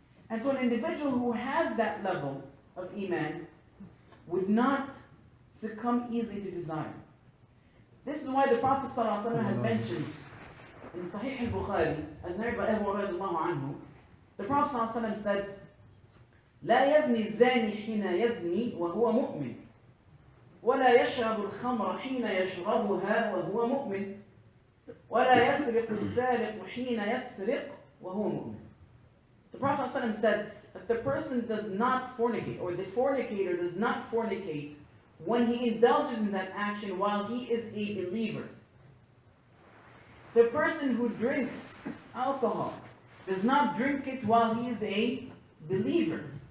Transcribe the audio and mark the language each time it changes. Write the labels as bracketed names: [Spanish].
[English] And so an individual who has that level of Iman would not succumb easily to desire. This is why the Prophet ﷺ had mentioned in Sahih al-Bukhari, as narrated by Abu Hurairah, the Prophet ﷺ said, [Arabic] لا يزني الزاني حين يزني وهو مؤمن ولا يشرب الخمر حين يشربها وهو مؤمن ولا يسرق السارق حين يسرق وهو مؤمن. [English] The Prophet ﷺ said that the person does not fornicate, or the fornicator does not fornicate when he indulges in that action while he is a believer. The person who drinks alcohol does not drink it while he is a believer.